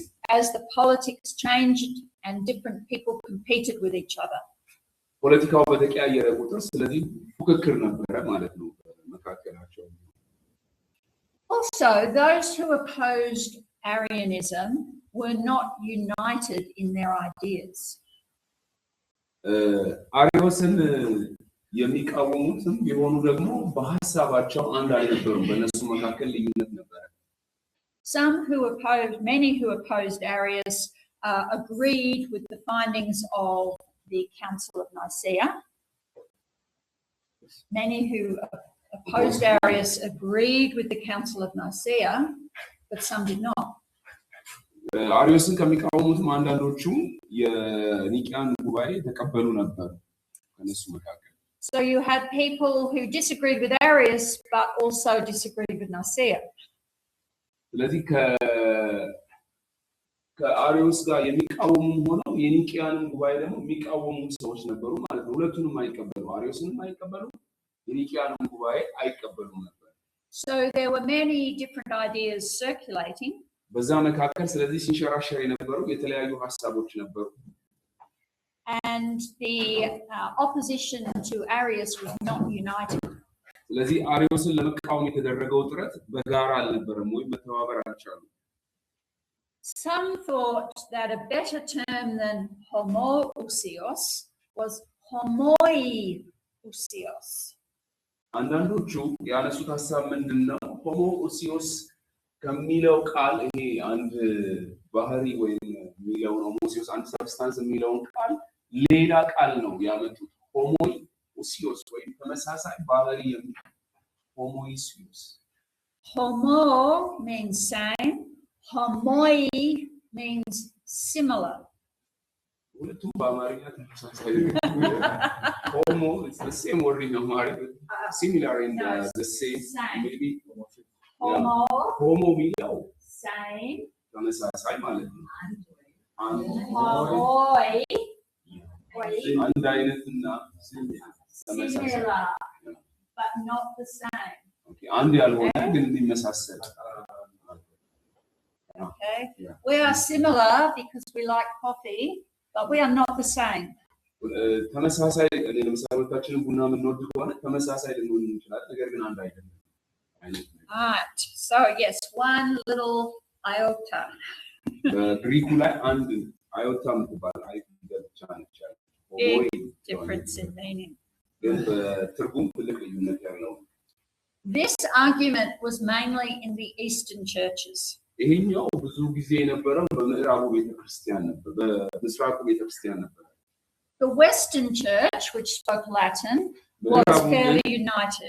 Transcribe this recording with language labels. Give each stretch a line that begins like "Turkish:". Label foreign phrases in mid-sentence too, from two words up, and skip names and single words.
English: as the politics changed and different people competed with each other.
Amharic: ፖለቲካው በተቀያየረ ቁጥር ስለዚህ ፉክክር ነበረ ማለት ነው መካከላቸው
English: Also, those who opposed Arianism were not united in their ideas.
Amharic: አሪዮስን የሚቃወሙትም የሆኑ ደግሞ በሐሳባቸው አንድ አይነበሩም በእነሱ መካከል ልዩነት ነበረ
English: Many who opposed Arius agreed with the findings of the Council of Nicaea. Many who opposed Arius agreed with the Council of Nicaea, but some did not.
Amharic: አሪዮስን ከሚቃወሙት አንዳንዶቹ የኒቂያን ጉባኤ ተቀበሉ ነበር ከነሱ መካከል
English: So you had people who disagreed with Arius but also disagreed with Nicaea.
Amharic: ስለዚህ ከአሪዮስ ጋር የሚቃወሙ ሆነው የኒቂያን ጉባኤ ደግሞ የሚቃወሙ ሰዎች ነበሩ ማለት ነው ሁለቱንም አይቀበሉ አሪዮስንም አይቀበሉ የኒቂያን ጉባኤ አይቀበሉ ነበር
English: So there were many different ideas circulating.
Amharic: በዛ መካከል ስለዚህ ሲንሸራሸር የነበሩ የተለያዩ ሐሳቦች ነበሩ
English: And the opposition to Arius was not united.
Amharic: ስለዚህ አሪዮስን ለመቃወም የተደረገው ጥረት በጋራ አልነበረም ወይ መተባበር አልቻሉም
English: Some thought that a better term than homoousios was homoiousios.
Amharic: አንዳንዶቹ ያነሱት ሐሳብ ምንድነው homoousios ከሚለው ቃል ይሄ አንድ ባህሪ ወይም የሚለው homoousios አንድ ሰብስታንስ የሚለው ቃል ሌላ ቃል ነው ያመጡት homoousios ወይም ተመሳሳይ ባህሪ የሚል homoousios
English: Homo means same, homoi means similar.
Amharic: ሁለቱም በአማርኛ ተመሳሳይ
English: homo is the same word in Amharic similar in the same maybe homo የሚለው Same.
Amharic: ተመሳሳይ ማለት ነው
English: Homoi.
Amharic: አንድ አይነትና ተመሳሳይ
English: Similar, but not the same.
Amharic: አንድ ያልሆነ ግን የሚመሳሰል
English: Okay. Yeah. We are similar because we like coffee, but we are not the same.
Amharic: ተመሳሳይ ለምሳሌ ሁለታችንም ቡና የምንወድ ከሆነ ተመሳሳይ ልንሆን እንችላለን ነገር ግን አንድ አይደለም
English: Right. So yes, one little iota.
Amharic: በግሪኩ ላይ አንድ አዮታ የምትባል አይደል ብቻ ነች
English: Big difference in meaning.
Amharic: ግን በትርጉም ትልቅ ልዩነት ያለው
English: This argument was mainly in the Eastern churches.
Amharic: ይሄኛው ብዙ ጊዜ የነበረው በምዕራቡ ቤተክርስቲያን ነበር በምስራቁ ቤተክርስቲያን ነበር
English: The Western church, which spoke Latin, was fairly united.